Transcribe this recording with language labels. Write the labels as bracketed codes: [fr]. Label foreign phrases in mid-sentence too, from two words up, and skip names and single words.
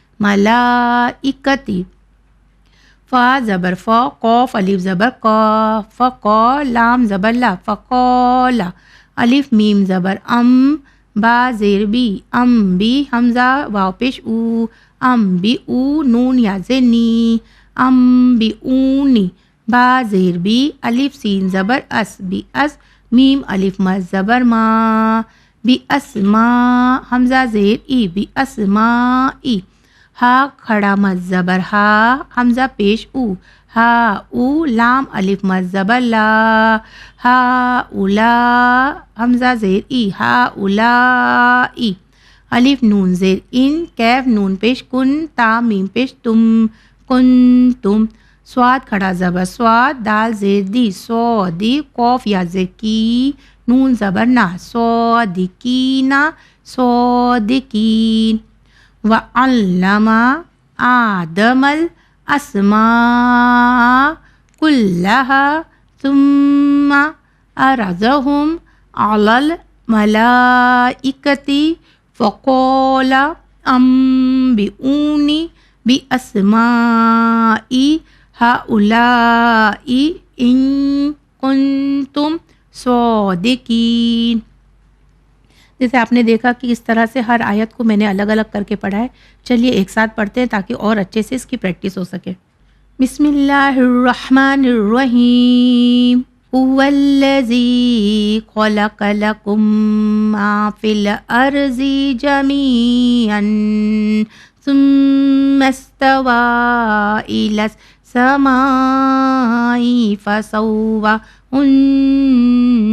[ur] ملائکتی فا زبر فا قوف الف زبر کا فقا لام زبر لا فقالا الف میم زبر با زیر بی بی حمزہ واو پیش او بی او نون یا زنی بی اونی با زیر بی الف سین زبر اس بی اس میم الف مز زبر ما بی اسما حمزہ زیر ای بی اسما ای ہا کھڑا مز زبر ہا حمزہ پیش او ہا او لام الف مز زبر لا ہا اولا حمزہ زیر ای ہا اولا ای الف نون زیر ان کیف نون پیش کن تا میم پیش تم کن تم سواد کھڑا زبر سواد دال زیر دی سو دی قوف یا زیر کی نون زبر نا [ar] صادقین صادقین وعلم آدم الاسماء كلها ثم عرضهم على الملائكة فقال أنبئوني بأسماء هؤلاء إن كنتم صادقین۔ [ur] جیسے آپ نے دیکھا کہ اس طرح سے ہر آیت کو میں نے الگ الگ کر کے پڑھا ہے۔ چلیے ایک ساتھ پڑھتے ہیں تاکہ اور اچھے سے اس کی پریکٹس ہو سکے۔ [ar] بسم اللہ الرحمن الرحیم هو الذی خلق لکم ما فی الارض جمیعا ثم استوى إلى السماء فسواهن